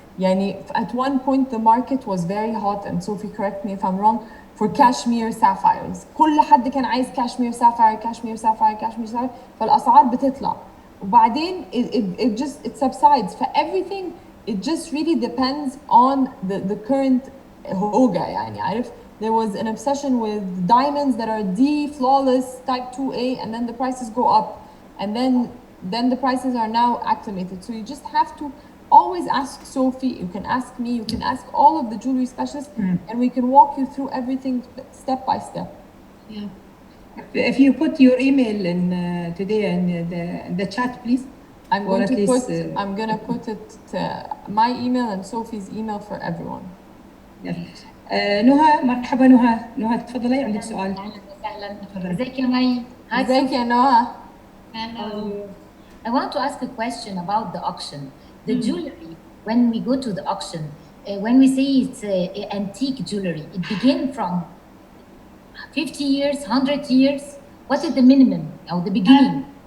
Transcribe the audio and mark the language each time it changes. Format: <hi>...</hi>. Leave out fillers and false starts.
<ar>يعني</ar> <en>at one point the market was very hot, and Sophie correct me if I'm wrong, for cashmere sapphires.</en> <ar>كل حد كان عايز cashmere sapphire, فالأسعار بتطلع. وبعدين</ar> <en>it subsides. For everything, it just really depends on the current</en> <ar>هوجة. يعني عارف,</ar> <en>there was an obsession with diamonds that are D flawless type 2A, and then the prices go up, and then the prices are now acclimated. So you just have to always ask Sophie, you can ask me, you can ask all of the jewelry specialists, and we can walk you through everything step by step. Yeah. If you put your email in today in the chat, please. I'm gonna put it my email and Sophie's email for everyone. Yes.</en> <ar>نهى, مرحبا نهى تفضلي, عندك سؤال. اهلا وسهلا. ازيك يا مي؟ ازيك يا نهى؟</ar> <en>Hello. I want to ask a question about the auction. The jewelry, when we go to the auction, when we say it's antique jewelry, it begins from 50 years, 100 years. What is the minimum or the beginning?</en>